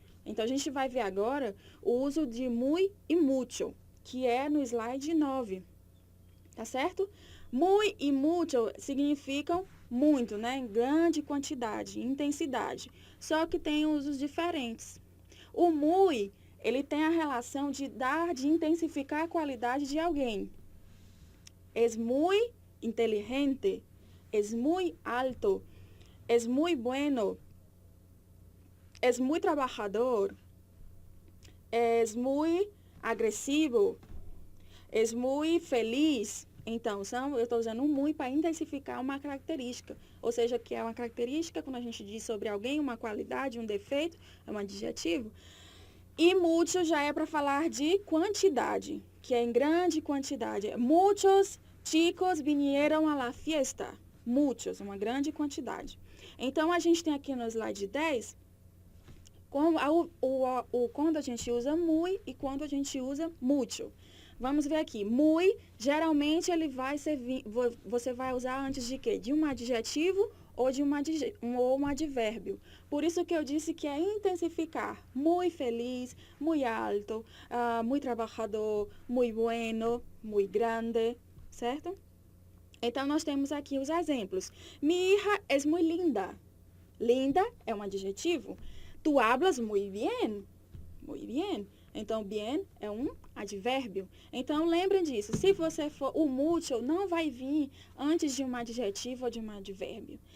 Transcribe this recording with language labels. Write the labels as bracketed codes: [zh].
[pt] Então a gente vai ver agora o uso de muy e mucho, que é no slide 9, tá certo? Muy e mucho significam muito, né? Em grande quantidade, intensidade. Só que tem usos diferentes. O muy, ele tem a relação de dar, de intensificar a qualidade de alguém. [es] Es muy inteligente, es muy alto, es muy bueno, es muy trabajador, es muy agressivo, es muy feliz. [pt] Então, eu estou usando o muy para intensificar uma característica. Ou seja, que é uma característica, quando a gente diz sobre alguém, uma qualidade, um defeito, é um adjetivo. E mucho já é para falar de quantidade, que é em grande quantidade. [es] Muchos chicos vinieron a la fiesta. [pt] Muchos, uma grande quantidade. Então, a gente tem aqui no slide 10, quando a gente usa muy e quando a gente usa mucho. Vamos ver aqui. Muy, geralmente, ele vai servir, você vai usar antes de quê? De um adjetivo ou de um advérbio. Por isso que eu disse que é intensificar. Muy feliz, muy alto, muy trabajador, muy bueno, muy grande, certo? Então, nós temos aqui os exemplos. [es] Mi hija es muy linda. [pt] Linda é um adjetivo. [es] Tu hablas muy bien. Muy bien. [pt] Então, bien é um advérbio. Então, lembrem disso. Se você for, o mucho não vai vir antes de um adjetivo ou de um advérbio.